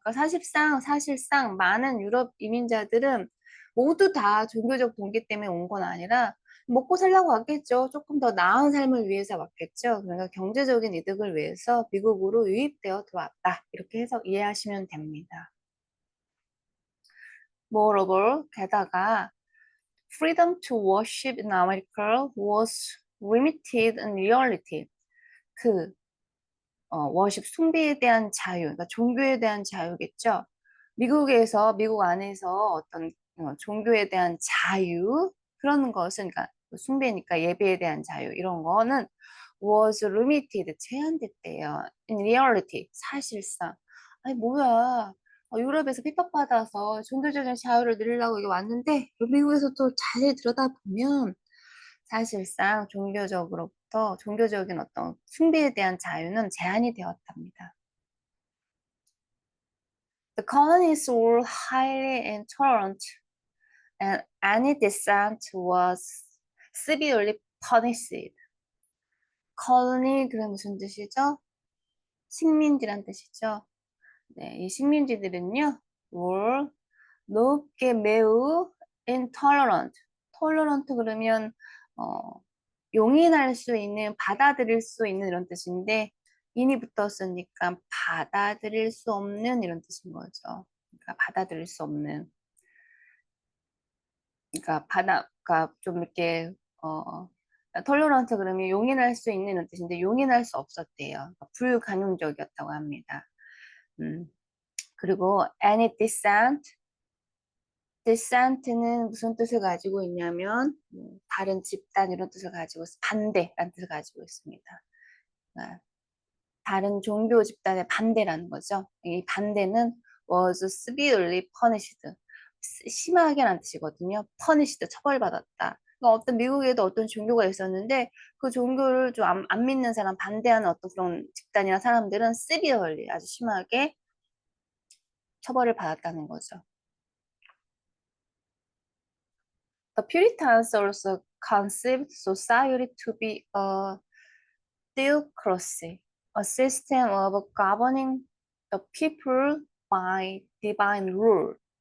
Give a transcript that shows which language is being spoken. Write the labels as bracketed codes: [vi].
[ko] 그러니까 사실상 많은 유럽 이민자들은 모두 다 종교적 동기 때문에 온 건 아니라 먹고 살려고 왔겠죠. 조금 더 나은 삶을 위해서 왔겠죠. 그러니까 경제적인 이득을 위해서 미국으로 유입되어 들어왔다. 이렇게 해서 이해하시면 됩니다. [en] Moreover, [ko] 게다가 [en] freedom to worship in America was limited in reality. [ko] 그 워십 숭배에 대한 자유, 그러니까 종교에 대한 자유겠죠. 미국 안에서 어떤 종교에 대한 자유 그런 것은 그러니까 숭배니까 예배에 대한 자유 이런 거는 [en] was limited [ko] 제한됐대요. [en] In reality [ko] 사실상 아니 뭐야 유럽에서 핍박받아서 종교적인 자유를 누리려고 여기 왔는데 미국에서 또 자세히 들여다보면 사실상 종교적인 어떤 숭배에 대한 자유는 제한이 되었답니다. [en] The colonies were highly intolerant and any dissent was severely punished. [ko] colony 그게 무슨 뜻이죠? 식민지란 뜻이죠. 네, 이 식민지들은요, were 높게 매우 intolerant. tolerant 그러면 어, 용인할 수 있는, 받아들일 수 있는 이런 뜻인데 인이 붙었으니까 받아들일 수 없는 이런 뜻인 거죠. 그러니까 받아들일 수 없는. 그러니까 좀 이렇게 톨러런트 그러면 용인할 수 있는 이런 뜻인데 용인할 수 없었대요. 그러니까 불가능적이었다고 합니다. 음. 그리고 [en] any dissent [ko] 는 무슨 뜻을 가지고 있냐면 다른 집단 이런 뜻을 가지고 반대라는 뜻을 가지고 있습니다. 그러니까 다른 종교 집단의 반대라는 거죠. 이 반대는 [en] was severely punished. [ko] 심하게라는 뜻이거든요. punished, 처벌받았다. 그러니까 어떤 미국에도 어떤 종교가 있었는데 그 종교를 좀 안 믿는 사람, 반대하는 어떤 그런 집단이나 사람들은 severely, 아주 심하게 처벌을 받았다는 거죠. [en] The Puritans also conceived society to be a theocracy, a system of governing the people by divine rule.